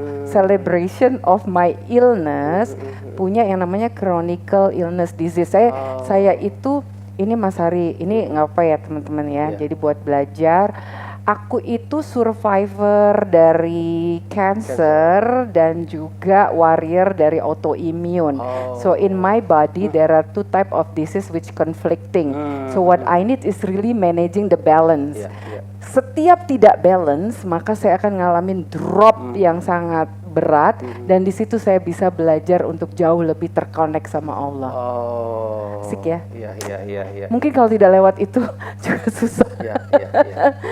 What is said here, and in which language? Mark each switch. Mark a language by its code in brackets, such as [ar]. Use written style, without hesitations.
[en] Celebration of my illness [id] punya yang namanya [en] chronic illness disease. [id] Saya itu ini Mas Hari, ini ngapa ya teman-teman ya. Iya. Jadi buat belajar. Aku itu survivor dari cancer dan juga warrior dari autoimmune. [en] So in my body there are two type of disease which conflicting. So what I need is really managing the balance. [id] Iya, iya. Setiap tidak balance maka saya akan ngalamin drop yang sangat berat dan di situ saya bisa belajar untuk jauh lebih terkonek sama Allah. Oh. Asik ya? Iya, iya, iya, iya. Mungkin kalau tidak lewat itu juga susah. Iya, iya, iya.